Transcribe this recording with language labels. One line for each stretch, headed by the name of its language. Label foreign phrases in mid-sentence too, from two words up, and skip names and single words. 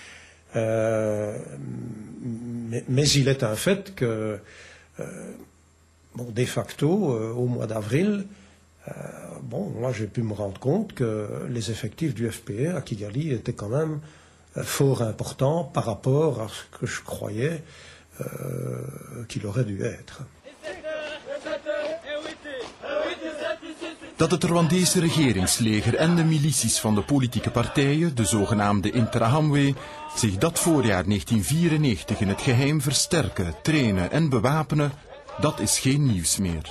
French: Mais il est un fait que, de facto, au mois d'avril, Bon, moi j'ai pu me rendre compte que les effectifs du FPR à Kigali étaient quand même fort importants par rapport à ce que je croyais qu'il aurait dû être.
Dutch: Dat het Rwandese regeringsleger en de milities van de politieke partijen, de zogenaamde Interahamwe, zich dat voorjaar 1994 in het geheim versterken, trainen en bewapenen, dat is geen nieuws meer.